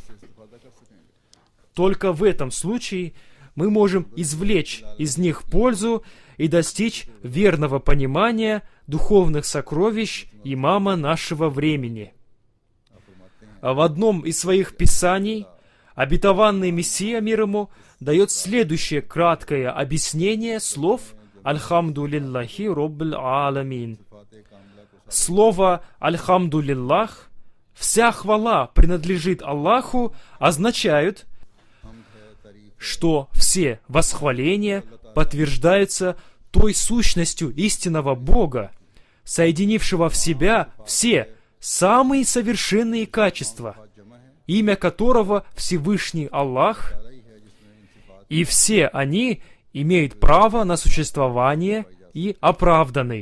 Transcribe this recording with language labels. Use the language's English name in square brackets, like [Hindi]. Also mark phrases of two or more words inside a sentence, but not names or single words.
[Russian] Только в этом случае мы можем извлечь из них пользу и достичь верного понимания духовных сокровищ имама нашего времени. В одном из своих писаний обетованный Мессия, мир ему, дает следующее краткое объяснение слов [Arabic] «الحمد لله رب العالمين». Слово «الحمد لله», [Russian] «вся хвала принадлежит Аллаху» означают, что все восхваления подтверждаются той сущностью истинного Бога, соединившего в себя все самые совершенные качества, имя которого Всевышний Аллах, и все они имеют право на существование и оправданы.